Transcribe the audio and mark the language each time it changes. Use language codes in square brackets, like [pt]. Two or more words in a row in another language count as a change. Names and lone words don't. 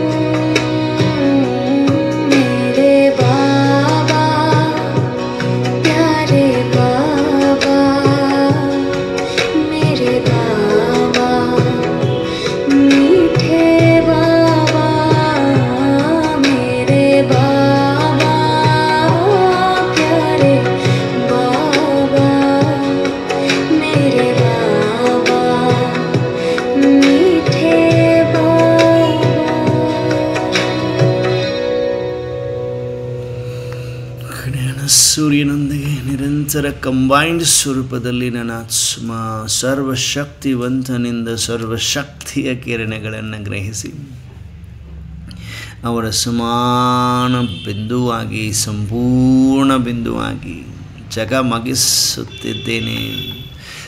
[hi] मेरे बाबा प्यारे बाबा, मेरे बाबा मीठे बाबा, मेरे बाबा प्यारे बाबा, मेरे बाबा मीठे बाबा। [kn] ಜ್ಞಾನ ಸೂರ್ಯನೊಂದಿಗೆ ನಿರಂತರ ಕಂಬೈನ್ಡ್ ಸ್ವರೂಪದಲ್ಲಿ ನನ್ನ ಆತ್ಮ ಸರ್ವಶಕ್ತಿವಂತನಿಂದ ಸರ್ವಶಕ್ತಿಯ ಕಿರಣಗಳನ್ನು ಗ್ರಹಿಸಿ ಅವರ ಸಮಾನ ಬಿಂದುವಾಗಿ ಸಂಪೂರ್ಣ ಬಿಂದುವಾಗಿ ಜಗಮಗಿಸುತ್ತಿದ್ದೇನೆ.